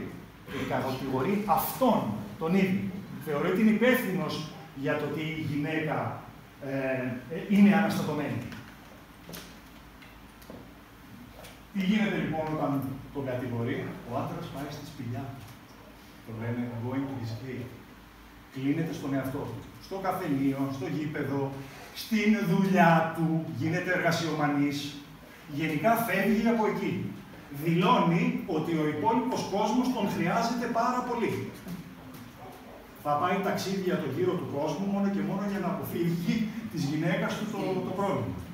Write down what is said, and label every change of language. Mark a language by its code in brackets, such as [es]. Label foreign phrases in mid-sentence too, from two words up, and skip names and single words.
[el] Και κατηγορεί αυτόν τον ίδιο. Θεωρεί ότι είναι υπεύθυνος για το ότι η γυναίκα είναι αναστατωμένη. Τι γίνεται λοιπόν όταν τον κατηγορεί? Ο άντρας πάει στη σπηλιά του. Το λένε [en] going to his cave. [el] Κλείνεται στον εαυτό του. Στο καφενείο, στο γήπεδο, στην δουλειά του, γίνεται εργασιομανής. Γενικά φεύγει από εκεί. Δηλώνει ότι ο υπόλοιπος κόσμος τον χρειάζεται πάρα πολύ. Θα πάει ταξίδια το γύρο του κόσμου μόνο και μόνο για να αποφύγει της γυναίκας του το πρόβλημα.